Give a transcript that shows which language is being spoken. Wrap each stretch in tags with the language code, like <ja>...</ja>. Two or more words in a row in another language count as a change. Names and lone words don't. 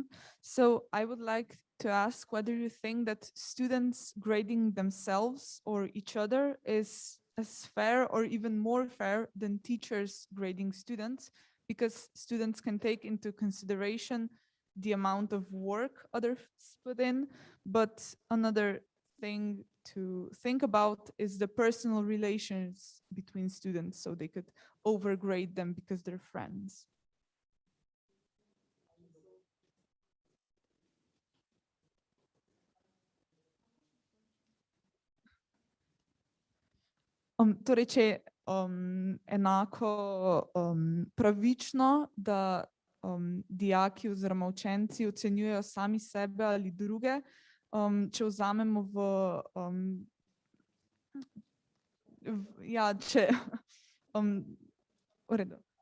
<en>So I would like to ask whether you think that students grading themselves or each other is as fair or even more fair than teachers grading students, because students can take into consideration the amount of work others put in, but another thing to think about is the personal relations between students, so they could overgrade them because they're friends.</en> <sl>Torej, če je enako pravično, da dijaki oziroma učenci ocenjujejo sami sebe ali druge, če vzamemo ja, če v redu.</sl>